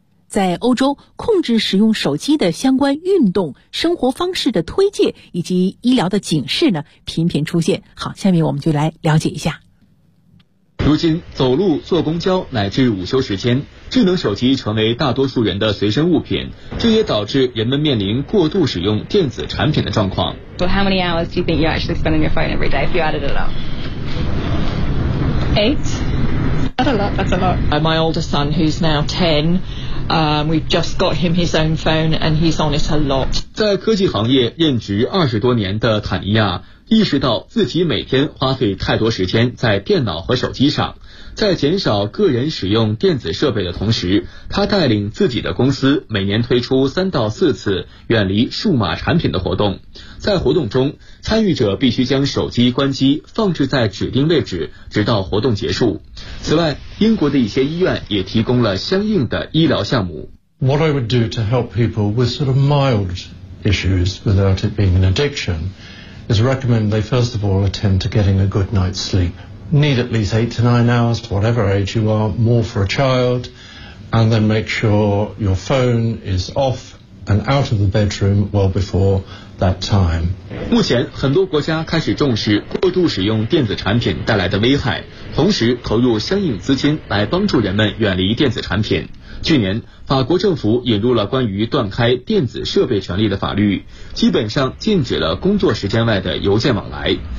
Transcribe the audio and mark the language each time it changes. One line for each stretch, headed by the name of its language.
Chinese: 在欧洲，控制使用手机的相关运动、生活方式的推介以及医疗的警示呢，频频出现。好，下面我们就来了解一下。如今，走路、坐公交乃至午休时间，智能手机成为大多数人的随身物品，这也导致人们面临过度使用电子产品的状况。
English: Well, how many hours do you think you actually spend on your phone every day if you added it up? Eight. That's a lot. That's a lot. My oldest son, who's now 10, we've just got him his own phone, and he's on it a lot.
Chinese: 在科技行业任职20多年的坦尼亚。意识到自己每天花费太多时间在电脑和手机上，在减少个人使用电子设备的同时，他带领自己的公司每年推出3到4次远离数码产品的活动。在活动中，参与者必须将手机关机，放置在指定位置，直到活动结束。此外，英国的一些医院也提供了相应的医疗项目。
English: What I would do to help people with sort of mild issues without it being an addiction is recommend they first of all attend to getting a good night's sleep. Need at least 8 to 9 hours, whatever age you are, more for a child, and then make sure your phone is off and out of the bedroom well before that time.
Chinese: 目前很多国家开始重视过度使用电子产品带来的危害，同时投入相应资金来帮助人们远离电子产品。去年，法国政府引入了关于断开电子设备权利的法律，基本上禁止了工作时间外的邮件往来。